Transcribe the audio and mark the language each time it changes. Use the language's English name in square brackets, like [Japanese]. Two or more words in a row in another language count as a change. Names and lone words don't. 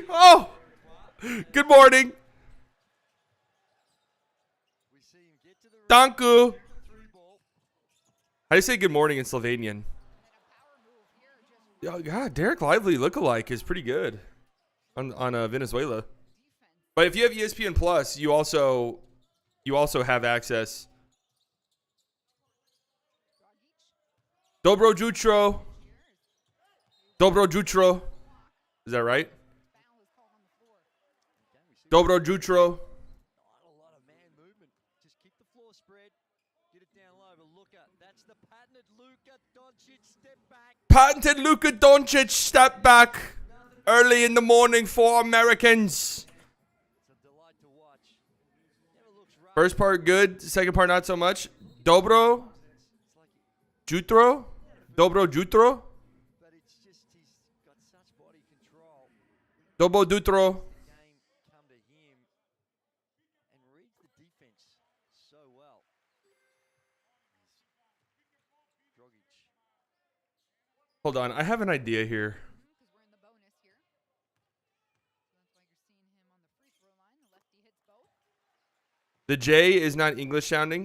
[English] Oh! Good morning. Thank you. How do you say good morning in Slovenian? Oh, God, Derek Lively lookalike is pretty good on Venezuela. But if you have ESPN Plus, you also have access. [Slovenian] Dobro jutro. Dobro jutro. [English] Is that right? [Slovenian] Dobro jutro. [English] Patented Luka Doncic step back early in the morning for Americans. First part good, second part not so much. [Slovenian] Dobro jutro. Dobro jutro. Dobo Dutro. [English] Hold on, I have an idea here. The J is not English sounding.